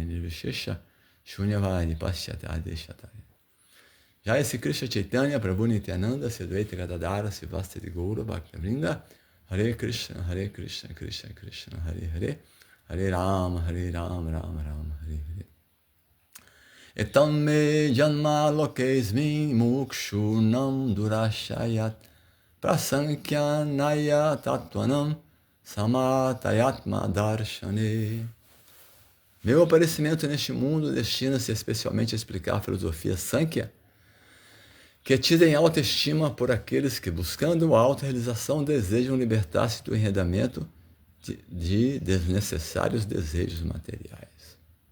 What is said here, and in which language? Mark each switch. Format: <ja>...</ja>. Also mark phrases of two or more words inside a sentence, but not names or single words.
<sa>Nirvishesha Shunyavadi Paschatadeshataya Jai Sri Krishna Chaitanya Prabhu Nityananda Sadvaita Gadadara Sivastri Gaura Bhaktivinoda Hare Krishna Krishna Krishna Hare Hare Hare Rama Rama Rama Hare Hare Etam me janma lokesmin mukshunam durashayat prasankyanaya tattvanam samatayatma darshane.</sa> <pt>Meu aparecimento neste mundo destina-se especialmente a explicar a filosofia Sankhya, que é tida em alta estima por aqueles que, buscando a autorrealização, desejam libertar-se do enredamento de desnecessários desejos materiais.</pt>